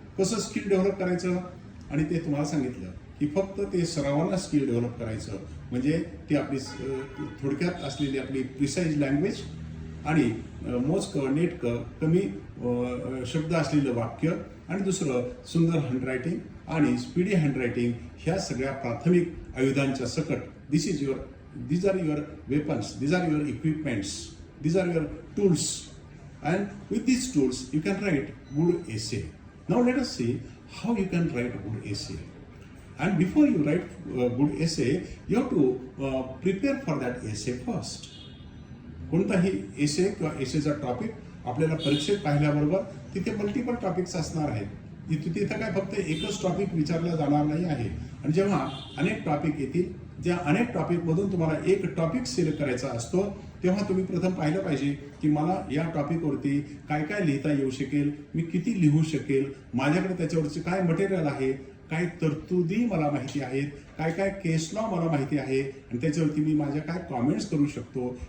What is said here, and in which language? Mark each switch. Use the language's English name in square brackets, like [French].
[Marathi] कसं skill develop करायचं? आणि ते तुम्हाला सांगितलं की फक्त ते सरावानं स्किल डेव्हलप करायचं, म्हणजे ती आपली थोडक्यात असलेली आपली प्रिसाईज लँग्वेज आणि मोजकं नेटकं कमी शब्द असलेलं वाक्य, आणि दुसरं सुंदर हँडरायटिंग आणि स्पीडी हँडरायटिंग, ह्या सगळ्या प्राथमिक आयुधांच्या सकट [English] these are your weapons, these are your equipments, these are your tools, and with these tools you can write good essay. Now let us see how you can write good essay. And before you write good essay, you have to prepare for that essay first. [Marathi] कोणताही एसे किंवा एसेचा topic आपल्याला परीक्षेत पाहिल्याबरोबर तिथे multiple topics असणार आहेत. तिथं काय फक्त एकच टॉपिक विचारला जाणार नाही आहे. आणि जेव्हा अनेक टॉपिक येतील, ज्या अनेक टॉपिकमधून तुम्हाला एक टॉपिक सिलेक्ट करायचा असतो, तेव्हा तुम्ही प्रथम पाहिलं पाहिजे की मला या टॉपिकवरती काय काय लिहिता येऊ शकेल, मी किती लिहू शकेल, माझ्याकडे त्याच्यावरचे काय मटेरियल आहे, काय तरतुदी मला माहिती आहेत, काय काय केस लॉ मला माहिती आहे, आणि त्याच्यावरती मी माझ्या काय कॉमेंट्स करू शकतो.